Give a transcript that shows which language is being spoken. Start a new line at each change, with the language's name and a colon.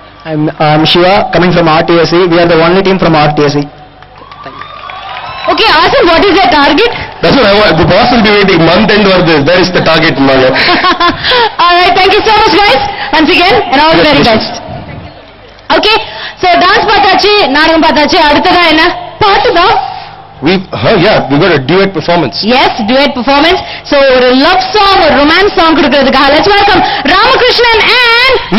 English: I'm Shiva, coming from RTSC. We are the only team from RTSC. Okay, ask him what is their target? That's what I want. The boss will be waiting. Month end or this. There is the target. All right, thank you so much guys. Once again, and all the very best.
Tamil: Okay, so dance பார்த்தாச்சு, நாடகம் பார்த்தாச்சு, அடுத்ததா என்ன? பாட்டு தான்.
English: Yeah, we got a duet performance. Yes, duet performance. So
Tamil: ஒரு
English: love song,
Tamil: ஒரு
English: romance song
Tamil: கொடுக்கிறதுக்காக
English: let's welcome Ramakrishnan and